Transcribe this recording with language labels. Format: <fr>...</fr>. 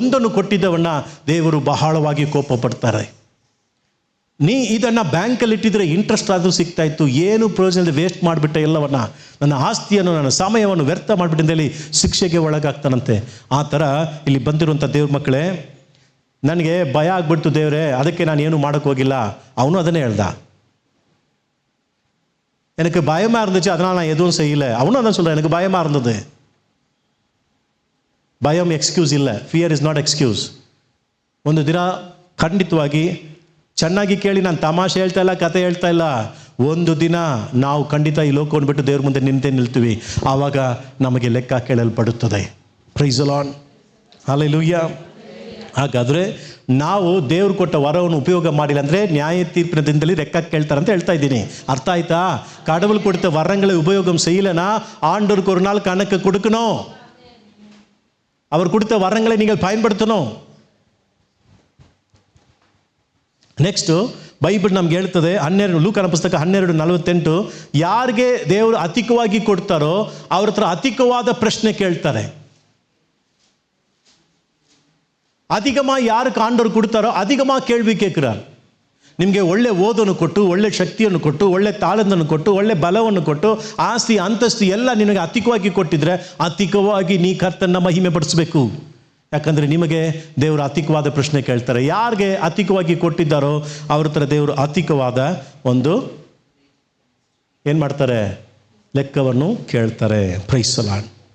<kn>1 ಕೊಟ್ಟಿದ್ದವನ್ನ ದೇವರು ಬಹಳವಾಗಿ ಕೋಪ ಪಡ್ತಾರೆ. ನೀ ಇದನ್ನು ಬ್ಯಾಂಕಲ್ಲಿ ಇಟ್ಟಿದ್ರೆ ಇಂಟ್ರೆಸ್ಟ್ ಆದರೂ ಸಿಗ್ತಾ ಇತ್ತು, ಏನು ಪ್ರಯೋಜನ ವೇಸ್ಟ್ ಮಾಡಿಬಿಟ್ಟೆ ಎಲ್ಲವನ್ನ, ನನ್ನ ಆಸ್ತಿಯನ್ನು ನನ್ನ ಸಮಯವನ್ನು ವ್ಯರ್ಥ ಮಾಡಿಬಿಟ್ಟಿಂದಲ್ಲಿ ಶಿಕ್ಷೆಗೆ ಒಳಗಾಗ್ತಾನಂತೆ. ಆ ಥರ ಇಲ್ಲಿ ಬಂದಿರುವಂಥ ದೇವ್ರ ಮಕ್ಕಳೇ, ನನಗೆ ಭಯ ಆಗ್ಬಿಡ್ತು ದೇವರೇ, ಅದಕ್ಕೆ ನಾನು ಏನು ಮಾಡೋಕ್ಕೆ ಹೋಗಿಲ್ಲ. ಅವನು ಅದನ್ನೇ ಹೇಳ್ದ,</kn> <ta>எனக்கு பயமாக இருந்துச்சு அதனால் நான் எதுவும் செய்யலை. அவனும் அதான் சொல்கிறேன், எனக்கு பயமாக இருந்தது.</ta> <kn>பயம் ಎಕ್ಸ್ಕ್ಯೂಸ್ ಇಲ್ಲ,</kn> <en>Fear is not excuse.</en> <kn>ಒಂದು ದಿನ ಖಂಡಿತವಾಗಿ ಚೆನ್ನಾಗಿ ಕೇಳಿ, ನಾನು ತಮಾಷೆ ಹೇಳ್ತಾ ಇಲ್ಲ, ಕತೆ ಹೇಳ್ತಾ ಇಲ್ಲ. ಒಂದು ದಿನ ನಾವು ಖಂಡಿತ ಈ ಲೋಕವನ್ನು ಬಿಟ್ಟು ದೇವ್ರ ಮುಂದೆ ನಿಲ್ತೀವಿ. ಆವಾಗ ನಮಗೆ ಲೆಕ್ಕ ಕೇಳಲ್ಪಡುತ್ತದೆ.</kn> <en>Praise the Lord.</en> <kn>ಹಲ್ಲೆಲೂಯಾ. ಹಾಗಾದರೆ ನಾವು ದೇವ್ರು ಕೊಟ್ಟ ವರವನ್ನು ಉಪಯೋಗ ಮಾಡಿಲ್ಲ ಅಂದರೆ ನ್ಯಾಯ ತೀರ್ಪಿನ ದಿನದಲ್ಲಿ ಲೆಕ್ಕ ಕೇಳ್ತಾರೆ ಅಂತ ಹೇಳ್ತಾ ಇದ್ದೀನಿ. ಅರ್ಥ ಆಯ್ತಾ?</kn> <ta>கடவுள் கொடுத்த வரங்களை உபயோகம் செய்யலைனா ஆண்டவருக்கு ஒரு நாள் கணக்கு கொடுக்கணும். அவர் கொடுத்த வரங்களை நீங்கள் பயன்படுத்தணும்.</ta> <kn>ನೆಕ್ಸ್ಟು ಬೈಬಲ್ ನಮ್ಗೆ ಹೇಳ್ತದೆ 12 ಲೂಕನ ಪುಸ್ತಕ 12:48, ಯಾರಿಗೆ ದೇವರು ಅಧಿಕವಾಗಿ ಕೊಡ್ತಾರೋ ಅವ್ರ ಹತ್ರ ಅಧಿಕವಾದ ಪ್ರಶ್ನೆ ಕೇಳ್ತಾರೆ.</kn> <ta>அதிகமாக யாருக்கு ஆண்டவர் கொடுத்தாரோ அதிகமாக கேள்வி கேட்குறார்.</ta> <kn>ನಿಮಗೆ ಒಳ್ಳೆ ಓದನ್ನು ಕೊಟ್ಟು, ಒಳ್ಳೆ ಶಕ್ತಿಯನ್ನು ಕೊಟ್ಟು, ಒಳ್ಳೆ ತಾಳಂದನ್ನು ಕೊಟ್ಟು, ಒಳ್ಳೆ ಬಲವನ್ನು ಕೊಟ್ಟು, ಆಸ್ತಿ ಅಂತಸ್ತು ಎಲ್ಲ ನಿನಗೆ ಅಧಿಕವಾಗಿ ಕೊಟ್ಟಿದ್ರೆ ಅಧಿಕವಾಗಿ ನೀ ಕರ್ತನ ಮಹಿಮೆ ಪಡಿಸಬೇಕು. ಯಾಕಂದರೆ ನಿಮಗೆ ದೇವರು ಅಧಿಕವಾದ ಪ್ರಶ್ನೆ ಕೇಳ್ತಾರೆ. ಯಾರಿಗೆ ಅಧಿಕವಾಗಿ ಕೊಟ್ಟಿದ್ದಾರೋ ಅವ್ರ ಹತ್ರ ದೇವರು ಅಧಿಕವಾದ ಒಂದು ಏನು ಮಾಡ್ತಾರೆ, ಲೆಕ್ಕವನ್ನು ಕೇಳ್ತಾರೆ.</kn> <en>Praise the Lord.</en>